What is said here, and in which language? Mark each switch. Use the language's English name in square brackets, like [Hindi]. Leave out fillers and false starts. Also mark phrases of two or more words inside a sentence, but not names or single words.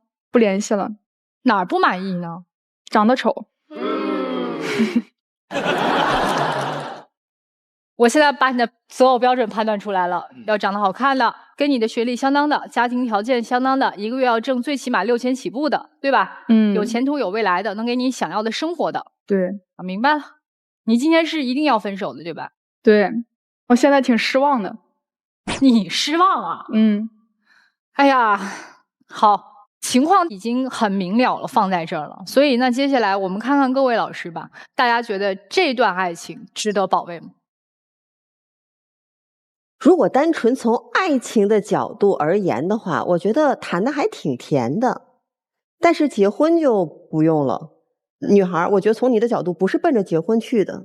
[Chinese] 不聯繫了。哪兒不滿意呢？長得醜。我現在把你的所有標準判斷出來了，要長得好看的，跟你的學歷相當的，家庭條件相當的，1個月要掙最起碼6000 起步的，對吧？有前途有未來的，能給你想要的生活的。對，明白了。你今天是一定要分手的，對吧？對，我現在挺失望的。你失望啊？哎呀，好，情況已經很明了了，放在這兒了。所以那接下來我們看看各位老師吧，大家覺得這段愛情值得保衛嗎？如果單純從愛情的角度而言的話，我覺得談的還挺甜的，但是結婚就不用了。女孩，我覺得從你的角度不是奔着結婚去的。